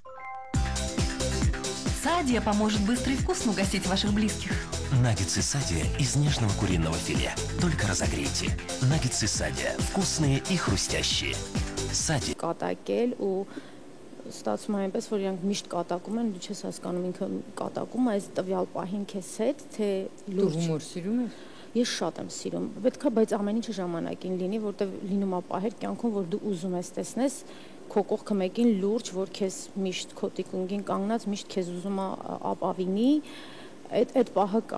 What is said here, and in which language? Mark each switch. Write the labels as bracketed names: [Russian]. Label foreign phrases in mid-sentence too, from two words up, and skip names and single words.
[Russian] Садия поможет быстро и вкусно угостить ваших близких. Наггетсы Садия из нежного куриного филе. Только разогрейте. Наггетсы Садия. Вкусные и хрустящие. Садия. [Armenian] Կատակել ու ստացվում է այնպես, որ իրանք միշտ կատակում են, դու չես հասկանում ինքը կատակում, այս տվյալ պահին քեզ հետ, թե լուրջ։ Դու հումոր սիրում ես։ Ես շատ եմ սիրում։ Պետք է, բայց ամեն ինչը ժամանակին լինի, որտեղ լինում է պահեր կյանքում, որ դու ուզում ես տեսնես քո կողքը մեկին լուրջ, որ քեզ միշտ քո տիկունքին կանգնած, միշտ քեզ ուզում է ապավինի, այդ պահը կա։